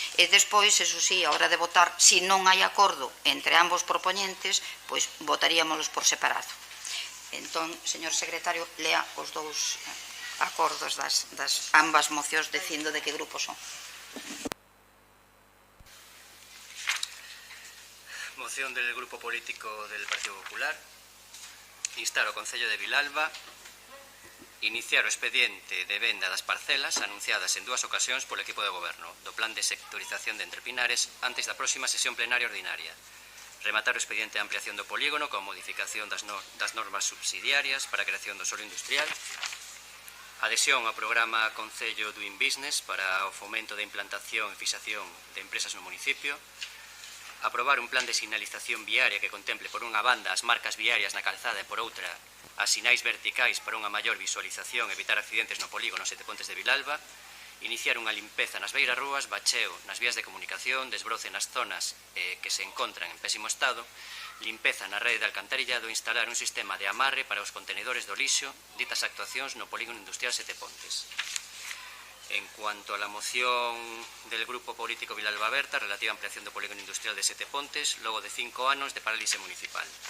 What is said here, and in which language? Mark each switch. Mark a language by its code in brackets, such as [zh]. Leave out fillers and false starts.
[gl] E despois, eso sí, a hora de votar, se non hai acordo entre ambos propoñentes, pois votaríamos por separado. Entón, señor secretario, lea os dous acordos das ambas mocións dicindo de que grupo son. [es] Moción del Grupo Político del Partido Popular. [gl] Instar ao Concello de Vilalba iniciar o expediente de venda das parcelas anunciadas en 2 ocasións polo equipo de goberno do Plan de Sectorización de Entre Pinares antes da próxima sesión plenaria ordinaria. Rematar o expediente de ampliación do polígono con modificación das normas subsidiarias para a creación do solo industrial, adhesión ao programa Concello Doing Business para o fomento da implantación e fixación de empresas no municipio, aprobar un plan de sinalización viaria que contemple por unha banda as marcas viarias na calzada e por outra as sinais verticais para unha maior visualización e evitar accidentes no polígono Sete Pontes de Vilalba, iniciar unha limpeza nas beirarrúas, bacheo nas vías de comunicación, desbroce nas zonas que se encontran en pésimo estado, limpeza na rede de alcantarillado e instalar un sistema de amarre para os contenedores do lixo, ditas actuacións no polígono industrial Sete Pontes. [es] En cuanto a la moción del Grupo Político Vilalba Berta relativa a [gl] ampliación do polígono industrial de Sete Pontes, logo de 5 anos de parálise municipal.